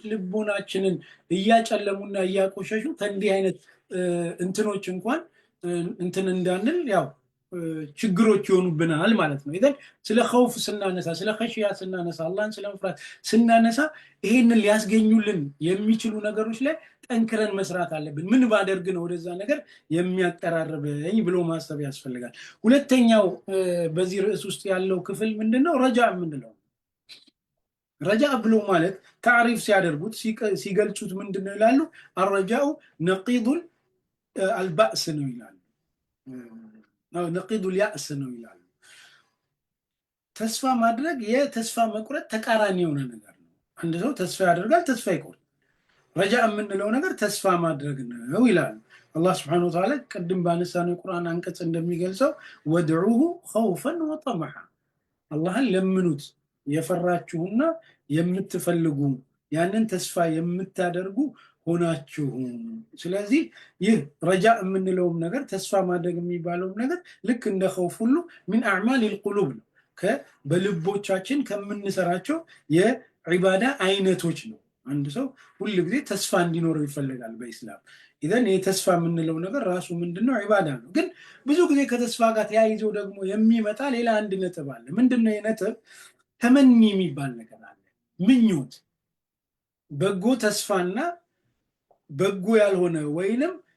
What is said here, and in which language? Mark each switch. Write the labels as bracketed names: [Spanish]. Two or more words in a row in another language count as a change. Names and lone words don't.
[Amharic] ልቦናችንን እያጨለሙና እያቆሸሹ ከእንዲህ አይነት እንትኖች እንኳን እንትን እንዳንል ያው ችግሮች ይሆኑብናል ማለት ነው ኢዘን ስለ ኸውፍ ስናነሳ ስለ ኸሽያ ስናነሳ አላህን ስለመፍራት ስናነሳ ይሄንን ሊያስገኙልን የሚችሉ ነገሮች ላይ ጠንክረን መስራት አለብን ምን ባደርግ ነው ወደዛ ነገር የሚያቀራርበኝ ብሎ ማሰብ ያስፈልጋል ሁለተኛው በዚህ ርዕስ ውስጥ ያለው ክፍል ምንድነው ረጃ ምንድነው ረጃ ብሎ ማለት ታሪፍ ሲያደርጉት ሲገልጹት ምንድነው ይላሉ [Arabic] الرجاء نقيض البأس [Amharic] ነው ይላሉ [Arabic] نقيض اليأس [Amharic] ነው ይላሉ ተስፋ ማድረግ የተስፋ መቁረጥ ተቃራኒ የሆነ ነገር ነው አንድ ሰው ተስፋ ያደርጋል ተስፋ ይቆርጣል ረጃ የምንለው ነገር ተስፋ ማድረግ ነው ይላሉ አላህ [Arabic] سبحانه وتعالى [Amharic] ቀድም ባነሳነው ቁርአን አንቀጽ እንደሚገልጸው [Arabic] ودعوه خوفا وطمعا [Amharic] አላህን ለምኑት የፈራችሁና የምትፈልጉ ያንን ተስፋ የምታደርጉ ሆናችሁ ስለዚህ ይህ ረጃ የምንለው ነገር ተስፋ ማድረግ የሚባለው ነገር ልክ እንደ ኸውፍ ሁሉ [Arabic] من اعمال القلوب [Amharic] ነው በልቦቻችን ከምንሰራቸው የዒባዳ አይነቶች ነው አንድ ሰው ሁሉ ጊዜ ተስፋ እንዲኖረው ይፈልጋል በእስላም ኢዘን የተስፋ የምንለው ነገር ራሱ ምንድነው ዒባዳ ነው ግን ብዙ ጊዜ ከተስፋ ጋር ተያይዞ ደግሞ የሚመጣ ሌላ አንድ ነጥብ አለ ምንድነው የነጥብ ተመኒ የሚባል ነገር አለ ምኞት በጎ ተስፋና በጎ ያልሆነ ወይንም